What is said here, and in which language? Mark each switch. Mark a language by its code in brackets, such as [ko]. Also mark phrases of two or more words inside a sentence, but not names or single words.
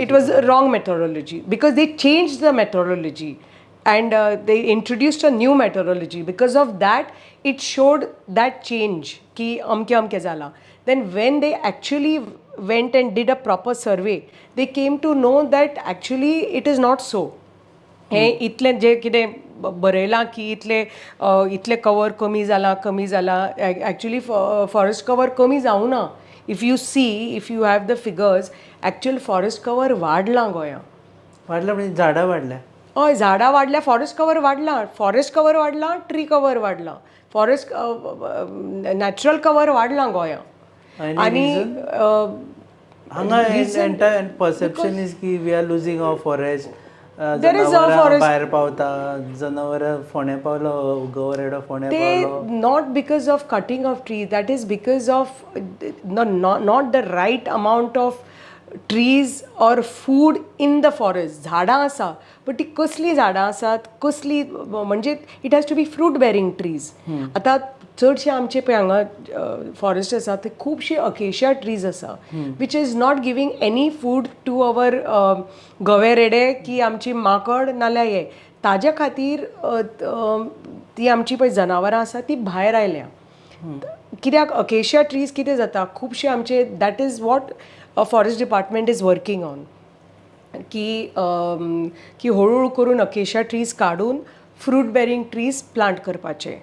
[en] It was a wrong methodology because they changed the methodology and they introduced a new methodology. Because of that, it showed that change [kok] ki amke zala. [en] Then when they actually went and did a proper survey, they came to know that actually it is not so. [kok] हे इतले जे कितें बरयलां की इतले कवर कमी जाला [en] actually forest cover [kok] कमी जावना. [en] if you see if you have the figures actual forest cover [kok] वाडलां गोंयां. वाढलं म्हणजे झाडां वाढल्या. हय झाडां वाडल्या [en] forest cover [kok] वाडलां [en] tree cover [kok] वाडलां [en] forest natural cover [kok] वाडलां गोंयां. आनी [en] हांगा entire perception is की we are losing our forest. There is a forest. [kok] भायर पावता जनावरां फोंड्या पावलो गोवर येडो फोंड्या पावलो. [en] Not because of cutting of trees, that is because of not the right amount of trees or food in the forest. [kok] झाडां आसा बट ती कसली झाडां आसात कसली म्हणजे [en] it has to be fruit bearing trees. [kok] आतां चडशे आमचे पळय हांगा फॉरेस्ट आसा ते खुबशे [en] acacia trees [kok] आसा [en] which is not giving any food to our [kok] गवे रेडे की आमची माकड नाल्यार हे ताज्या खातीर ती आमची पळय जनावरां आसा ती भायर आयल्या. कित्याक [en] acacia trees [kok] कितें जाता खुबशे आमचे [en] that is what forest department is working on [kok] की हळूहळू करून [en] acacia trees [kok] काडून [en] fruit bearing trees [kok] प्लांट करपाचे.